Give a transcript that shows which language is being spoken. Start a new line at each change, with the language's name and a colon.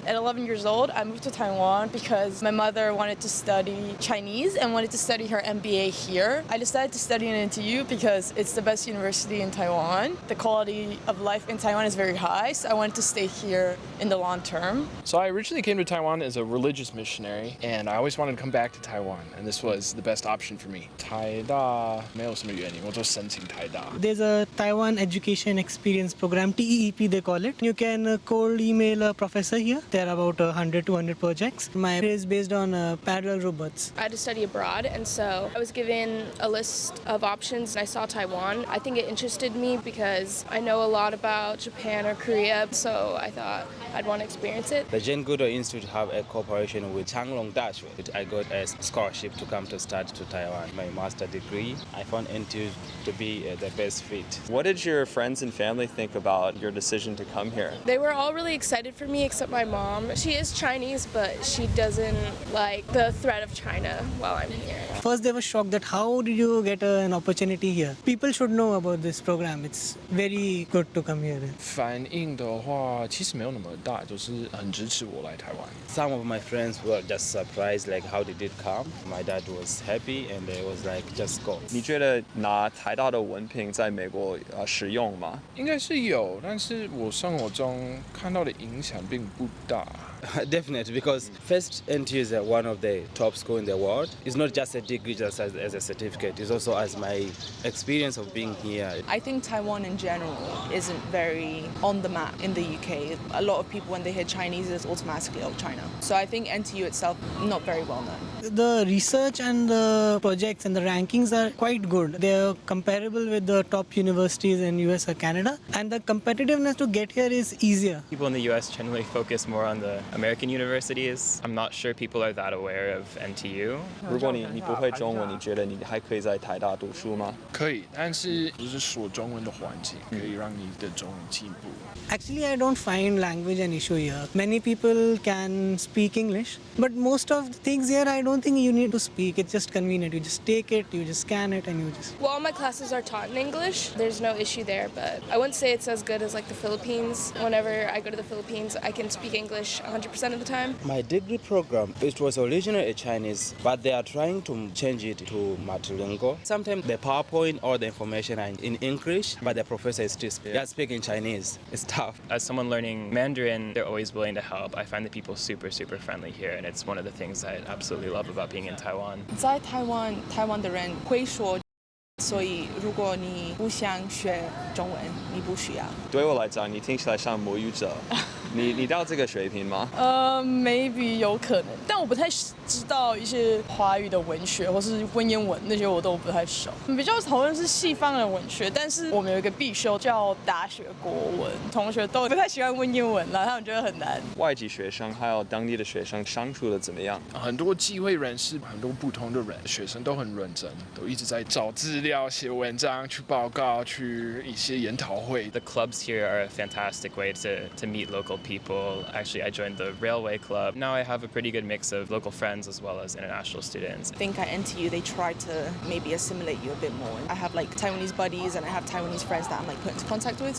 English: At 11 years old, I moved to Taiwan because my mother wanted to study Chinese and wanted to study her MBA here. I decided to study in NTU because it's the best university in Taiwan. The quality of life in Taiwan is very high, so I wanted to stay here in the long term. So I originally came to Taiwan as a religious missionary, and I always wanted to come back to Taiwan, and this was the best option for me.
Chinese: 台大没有什么原因，我就申请台大。
English: There's a Taiwan Education Experience Program, TEEP they call it. You can cold email a professor here. There are about 100 to 200 projects. My is based on parallel robots. I had to study abroad, and so I was given a list of options, and I saw Taiwan. I think it interested me because I know a lot about Japan or Korea, so I thought I'd want to experience it. The Jane Goodall Institute have a cooperation with Changlong Dash. I got a scholarship to come to study to Taiwan. My master degree, I found NTU to be the best fit. What did your friends and family think about your decision to come here? They were all really excited for me except my mom. She is Chinese, but she doesn't like the threat of China while I'm here. First they were shocked that how did you get an opportunity here? People should know about this program. It's very good to come here.
Chinese: 反应的话，其实没有那么大，就是很支持我来台湾。
English: Some of my friends were just surprised, like how did it come? My dad was happy and they was like, just go.
Chinese: 你觉得拿台大的文凭在美国实用吗？应该是有，但是我生活中看到的影响并不大。
English: Definitely, because first NTU is one of the top schools in the world. It's not just a degree, just as a certificate. It's also as my experience of being here. I think Taiwan in general isn't very on the map in the UK. A lot of people, when they hear Chinese, it's automatically, oh, China. So I think NTU itself, not very well known. The research and the projects and the rankings are quite good. They're comparable with the top universities in US or Canada. And the competitiveness to get here is easier. People in the US generally focus more on the American universities. I'm not sure people are that aware of NTU.
Chinese: 如果你不会中文，你觉得你还可以在台大读书吗？可以，但是就是说中文的环境可以让你的中文进步。
English: Actually, I don't find language an issue here. Many people can speak English, but most of the things here, I don't think you need to speak. It's just convenient. You just take it, you just scan it, and you just... Well, all my classes are taught in English. There's no issue there, but I wouldn't say it's as good as like the Philippines. Whenever I go to the Philippines, I can speak English 100% of the time. My degree program, it was originally Chinese, but they are trying to change it to multilingual. Sometimes the PowerPoint or the information are in English, but the professor is still speaking Chinese. It's tough. As someone learning Mandarin, they're always willing to help. I find the people super friendly here, and it's one of the things I absolutely love about being in Taiwan.
Chinese: 在台湾的人会说，所以如果你不想学中文，你不需要。对我来讲，你听起来像母语者。你到这个水平吗？Maybe 有可能，但我不太知道一些华语的文学或是文言文那些我都不太熟。比较讨论是西方的文学，但是我们有一个必修叫大学国文，同学都不太喜欢文言文啦，他们觉得很难。外籍学生还有当地的学生相处的怎么样？很多机会人士，很多不同的人，学生都很认真，都一直在找资料、写文章、去报告、去一些研讨会。
English: The clubs here are a fantastic way to meet local help people. Actually, I joined the Railway Club. Now I have a pretty good mix of local friends as well as international students. I think at NTU they try to maybe assimilate you a bit more. I have like Taiwanese buddies and I have Taiwanese friends that I'm like put into contact with.